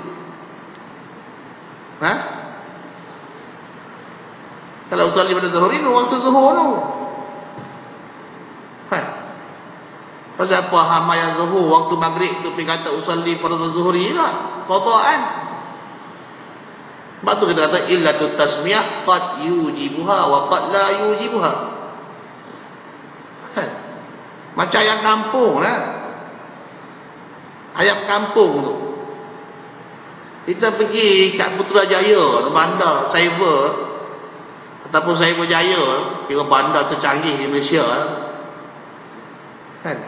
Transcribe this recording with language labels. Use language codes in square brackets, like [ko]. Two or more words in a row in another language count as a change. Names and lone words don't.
[ms] Kalau [ar] usalli fardhu dhuhri, [ms] waktu zuhur tu. Pasal apa hama yang zuhur waktu maghrib tu pergi kata [ar] usalli fardhu zuhri [ms] lah, qadaan. Sebab tu kita kata [ar] illatut tasmiyah qad yujibuha wa qad la yujibuha. [ms] Macam ayam kampung lah. Ayam kampung tu, kita pergi kat Putrajaya, bandar cyber ataupun Cyber Jaya, kira bandar tercanggih di Malaysia, kan?